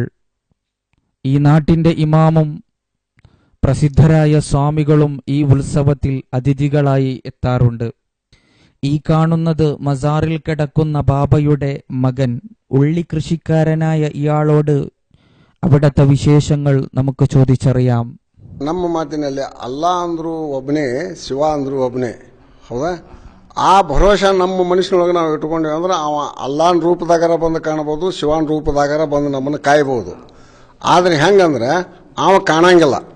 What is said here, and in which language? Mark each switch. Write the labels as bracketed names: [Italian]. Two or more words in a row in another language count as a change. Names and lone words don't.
[Malayalam] ഈ നാട്ടിന്റെ ഇമാമും പ്രസിദ്ധരായ സ്വാമികളും ഈ ഉത്സവത്തിൽ അതിഥികളായി എത്താറുണ്ട്. ഈ കാണുന്നത് മസാറിൽ കിടക്കുന്ന ബാബയുടെ മകൻ. ഉള്ളി കൃഷിക്കാരനായ ഇയാളോട് അവിടത്തെ വിശേഷങ്ങൾ നമുക്ക് ചോദിച്ചറിയാം. [Kannada] ನಮ್ಮ ಮಾತಿನಲ್ಲಿ ಅಲ್ಲಾ ಅಂದ್ರು ಒಬ್ಬನೇ, ಶಿವ ಅಂದ್ರು ಒಬ್ಬನೇ. ಹೌದಾ? ಆ ಭರೋಸಾ ನಮ್ಮ ಮನುಷ್ಯನೊಳಗೆ ನಾವು ಇಟ್ಕೊಂಡೇವೆ ಅಂದ್ರೆ ಅವ ಅಲ್ಲಾನ್ ರೂಪದಾಗರ ಬಂದು ಕಾಣಬಹುದು, ಶಿವನ್ ರೂಪದಾಗರ ಬಂದು ನಮ್ಮನ್ನು ಕಾಯ್ಬೋದು. ಆದರೆ ಹೆಂಗಂದ್ರೆ ಅವ ಕಾಣಂಗಿಲ್ಲ.